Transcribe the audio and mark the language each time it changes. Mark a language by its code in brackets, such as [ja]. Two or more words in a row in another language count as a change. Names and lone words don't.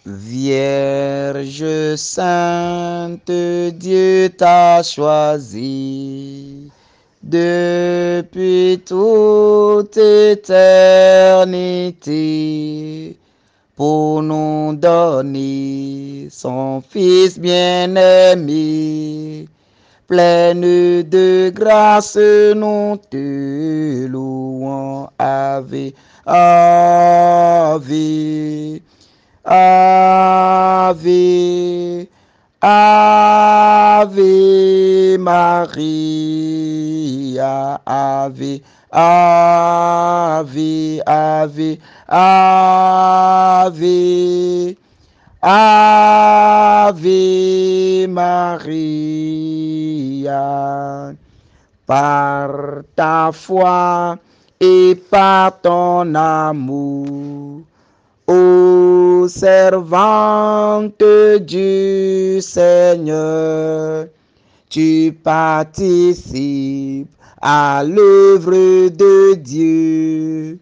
[fr] Vierge sainte, Dieu t'a choisie depuis toute éternité pour nous donner son Fils bien-aimé. Pleine de grâce, nous te louons. [la] Ave, Ave, Ave, Ave Maria, Ave, Ave, Ave, Ave, Ave Maria. [fr] Par ta foi et par ton amour, ô servante du Seigneur, tu participes à l'œuvre de Dieu.